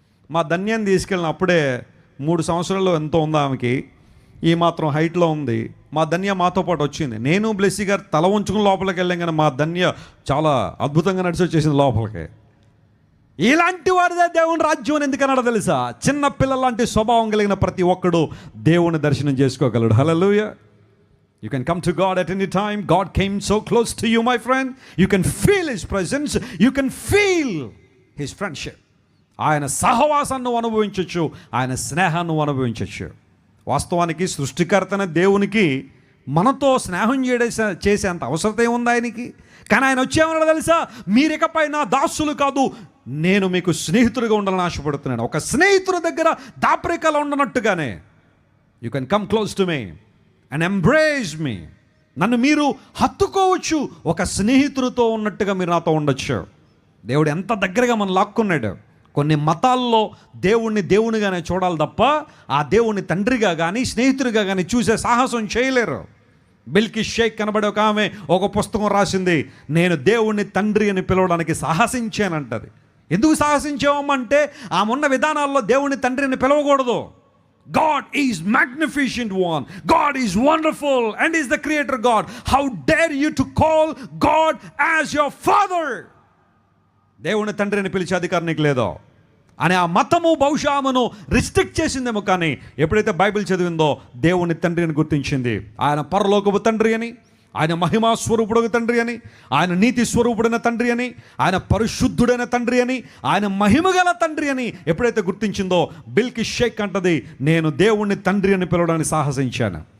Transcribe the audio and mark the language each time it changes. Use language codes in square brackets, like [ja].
[te] మా ధన్యాన్ని తీసుకెళ్ళిన అప్పుడే 3 సంవత్సరాల్లో ఎంతో ఉంది ఆమెకి, ఈ మాత్రం హైట్లో ఉంది. మా ధన్య మాతో పాటు వచ్చింది. నేను బ్లెస్సీ గారు తల ఉంచుకుని లోపలికి వెళ్ళాం, కానీ మా ధన్య చాలా అద్భుతంగా నడిచి వచ్చేసింది లోపలికి. ఇలాంటి వారిదే దేవుని రాజ్యం అని ఎందుకన్నాడో తెలుసా? చిన్న పిల్లలాంటి స్వభావం కలిగిన ప్రతి ఒక్కడు దేవుని దర్శనం చేసుకోగలడు. హల్లెలూయా. [en] You can come to God at any time. God came so close to you, my friend. You can feel His presence. You can feel His friendship. [te] ఆయన సహవాసాన్ని అనుభవించవచ్చు, ఆయన స్నేహాన్ని అనుభవించవచ్చు. వాస్తవానికి సృష్టికర్తన దేవునికి మనతో స్నేహం చేసేంత అవసరత ఏముంది ఆయనకి? కానీ ఆయన వచ్చేమన్నాడో తెలుసా? మీరికపై నా దాసులు కాదు, నేను మీకు స్నేహితుడిగా ఉండాలని ఆశపడుతున్నాను. ఒక స్నేహితుడి దగ్గర దాపరికాలు ఉండనట్టుగానే [en] You can come close to me and embrace me. [te] నన్ను మీరు హత్తుకోవచ్చు. ఒక స్నేహితుడితో ఉన్నట్టుగా మీరు నాతో ఉండొచ్చు. దేవుడు ఎంత దగ్గరగా మనం లాక్కున్నాడు. కొన్ని మతాల్లో దేవుణ్ణి దేవునిగానే చూడాలి తప్ప ఆ దేవుణ్ణి తండ్రిగా కానీ స్నేహితుడిగా కానీ చూసే సాహసం చేయలేరు. బిల్కి షేక్ కనబడే ఒక ఆమె ఒక పుస్తకం రాసింది, నేను దేవుణ్ణి తండ్రి అని పిలవడానికి సాహసించానంటది. ఎందుకు సాహసించామంటే ఆమె ఉన్న విధానాల్లో దేవుణ్ణి తండ్రి అని పిలవకూడదు. [en] God is magnificent one. God is wonderful and is the creator God. How dare you to call God as your father? [te] దేవుని తండ్రిని పిలిచే అధికారం నీకు లేదో అని ఆ మతము బహుశా ఆమెను రిస్ట్రిక్ట్ చేసిందేమో. కానీ ఎప్పుడైతే బైబిల్ చదివిందో దేవుని తండ్రిని గుర్తించింది. ఆయన పరలోకపు తండ్రి అని, ఆయన మహిమా స్వరూపుడైన తండ్రి అని, ఆయన నీతి స్వరూపుడైన తండ్రి అని, ఆయన పరిశుద్ధుడైన తండ్రి అని, ఆయన మహిమగల తండ్రి అని ఎప్పుడైతే గుర్తించిందో బిల్కి షేక్ అంటది, నేను దేవుణ్ణి తండ్రి అని పిలవడానికి సాహసించాను.